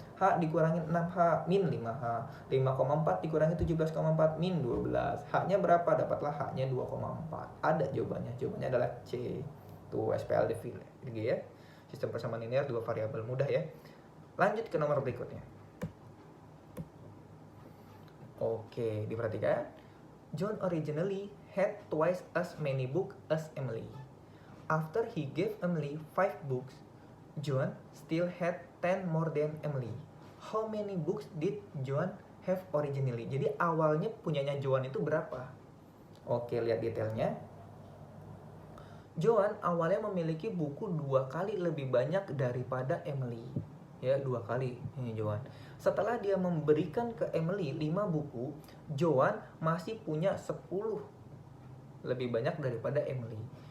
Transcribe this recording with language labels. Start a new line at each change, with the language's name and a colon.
Indonesian: H dikurangin 6H, min 5H. 5,4 dikurangi 17,4, min 12. H-nya berapa? Dapatlah H-nya 2,4. Ada jawabannya. Jawabannya adalah C. Tuh, SPL defil ya. Sistem persamaan linear dua variabel, mudah ya. Lanjut ke nomor berikutnya. Oke, diperhatikan.
English: John originally had twice as many books as Emily. After he gave Emily 5 books, John still had 10 more than Emily. How many books did John have originally?
Indonesian: Jadi awalnya punyanya John itu berapa? Oke, lihat detailnya. John awalnya memiliki buku 2 kali lebih banyak daripada Emily. Ya, 2 kali ini John. Setelah dia memberikan ke Emily 5 buku, John masih punya 10 lebih banyak daripada Emily.